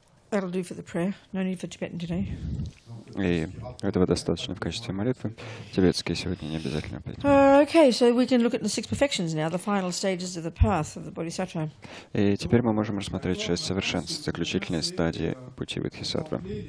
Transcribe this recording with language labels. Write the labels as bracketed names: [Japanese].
[English] That'll do for the prayer. No need for Tibetan today. [Russian] И этого достаточно в качестве молитвы. Тибетские сегодня не обязательно петь. [English] Okay, so we can look at the six perfections now, the final stages of the path of the Bodhisattva. [Russian] И теперь мы можем рассмотреть 6 совершенств, заключительные стадии пути Бодхисаттвы.